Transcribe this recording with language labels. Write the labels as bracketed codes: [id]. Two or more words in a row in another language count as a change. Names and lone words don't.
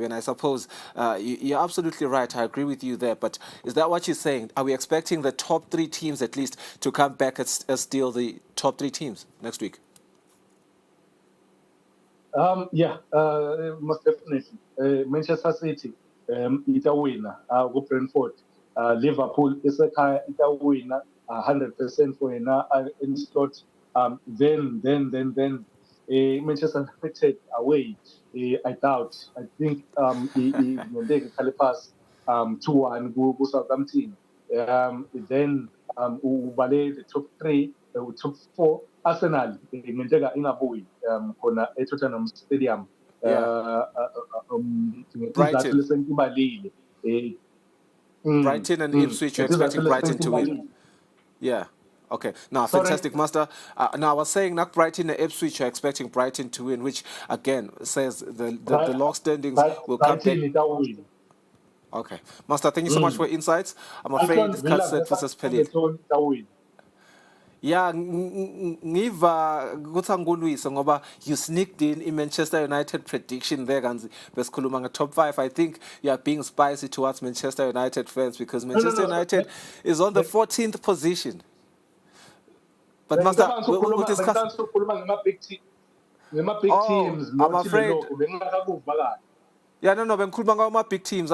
[en] And I suppose you're absolutely right. I agree with you there. But is that what you're saying? Are we expecting the top 3 teams at least to come back as still the top 3 teams next week? Most definitely. Manchester City, [ss] itawina ku-Brentford. Liverpool isekhaya itawina 100% for yena [en] in slot. Then Manchester United away. I doubt. I think [ss] ngeke khale pass 2-1 ku-Southampton. [en] Then ubale the top 3, top 4. [ss] Arsenal ngenteka ingabuyi khona eTottenham Stadium Brighton. [en] Brighton and Ipswich, you're expecting Brighton to win. Yeah. Okay. Now, fantastic, Master. Now, I was saying not Brighton and Ipswich, you're expecting Brighton to win, which again says the log standings will come back. Okay. Master, thank you so much for your insights. I'm afraid it's Katset versus Pellet. Yeah, [ss] ngiva kuthi angulwise ngoba [en] you sneaked in Manchester United prediction there [ss] kanzi besikhuluma nga top 5. [en] I think you are being spicy towards Manchester United fans because Manchester United is on the 14th position. But Master, we'll discuss. I'm afraid. Yeah, no, but big teams.